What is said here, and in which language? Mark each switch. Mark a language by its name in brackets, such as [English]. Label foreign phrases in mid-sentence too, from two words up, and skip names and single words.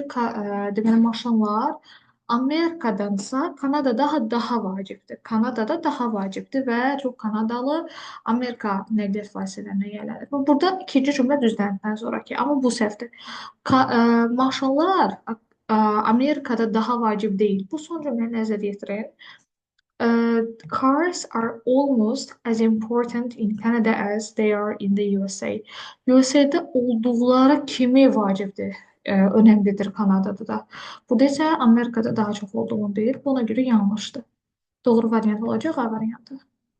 [Azerbaijani] Deməli, maşınlar Amerikadansa Kanadada daha vacibdir. Kanadada daha vacibdir və çox Kanadalı Amerika nəqliyyat vasitələrinə yiyələnir. Burada ikinci cümlə düzləndikdən sonraki, amma bu səhvdir. Maşınlar Amerikada daha vacib deyil. Bu son cümləni nəzərə yetirin. [English] Cars are almost as important in Canada as they are in the USA. [Azerbaijani] USA'da olduqları kimi vacibdir, önəmlidir Kanadada da. Burada isə Amerikada daha çox olduğunu deyir. Buna görə yanlışdır. Doğru variant olacaq A variantı.